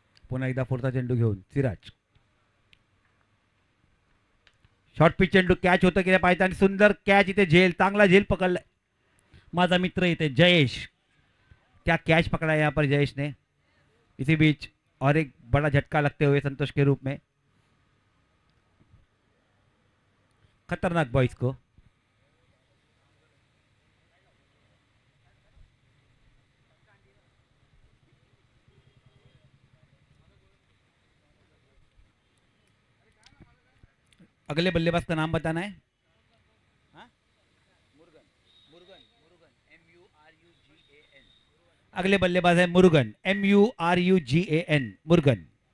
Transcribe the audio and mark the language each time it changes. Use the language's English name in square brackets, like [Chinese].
[Marathi] पुन्हा एकदा फोर्थ चेंडू घेऊन सिराज. शॉर्ट पिच चेंडू कॅच होतं की पाहिजे आणि सुंदर कॅच इथे झेल चांगला झेल पकडलाय माझा मित्र इथे जयेश. [Hindi] क्या कैच पकड़ा है यहाँ पर जयेश ने. इसी बीच और एक बड़ा झटका लगते हुए संतोष के रूप में. खतरनाक बॉयज को. अगले बल्लेबाज का नाम बताना है. अगले बल्लेबाज है मुरुगन. MURUGAN मुरुगन.